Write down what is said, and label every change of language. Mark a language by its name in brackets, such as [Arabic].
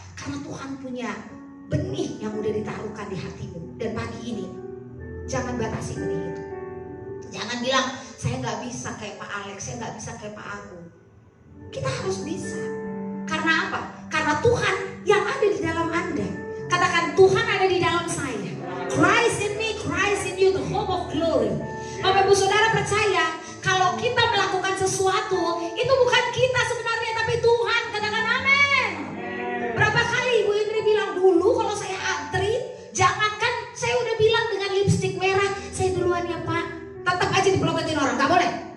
[Indonesian] Karena Tuhan punya benih yang udah ditaruhkan di hatimu. Dan pagi ini jangan batasi benih itu. Jangan bilang saya nggak bisa kayak Pak Alex, saya nggak bisa kayak Pak Agung. Kita harus bisa. Karena apa? Karena Tuhan yang ada di dalam Anda. Katakan, Tuhan ada di dalam saya. [English] Christ in me, Christ in you, the hope of glory. [Indonesian] Bapak Ibu Saudara percaya kalau kita melakukan sesuatu itu bukan kita sebenarnya, tapi Tuhan. Katakan amin. Berapa kali Ibu Indri bilang dulu kalau saya antri, jangankan saya udah bilang dengan lipstik merah, saya duluan ya Pak, tetap aja dipelototin orang, gak boleh.